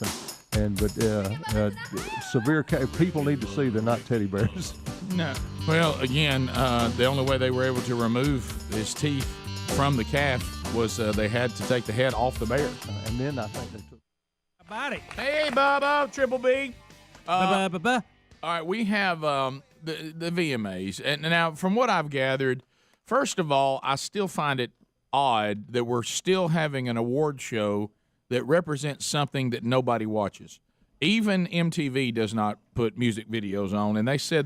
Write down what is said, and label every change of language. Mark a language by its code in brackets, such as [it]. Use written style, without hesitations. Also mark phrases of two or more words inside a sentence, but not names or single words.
[en] But severe people need to see they're not teddy bears. No. Well, again, the only way they were able to remove his teeth from the calf was they had to take the head off the bear. And then I think they took. About it. Hey, Bubba, Triple B. Ba-ba-ba-ba. All right, we have the VMAs. And now, from what I've gathered, first of all, I still find it odd that we're still having an award show that represents something that nobody watches. Even MTV does not put music videos on, and they said